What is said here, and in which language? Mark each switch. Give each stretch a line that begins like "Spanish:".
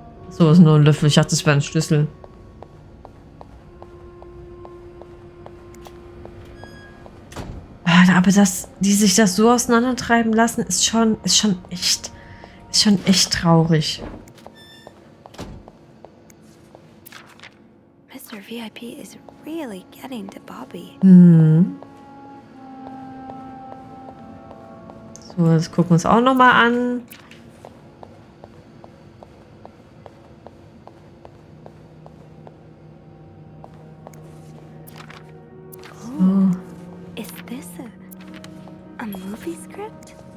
German: So, ist nur ein Löffel. Ich dachte, das wäre ein Schlüssel. Aber dass die sich das so auseinandertreiben lassen, ist schon echt traurig.
English: Mr. VIP is really getting to Bobby. Hm.
German: So, das gucken wir uns auch nochmal an. So.
English: Is this a movie script?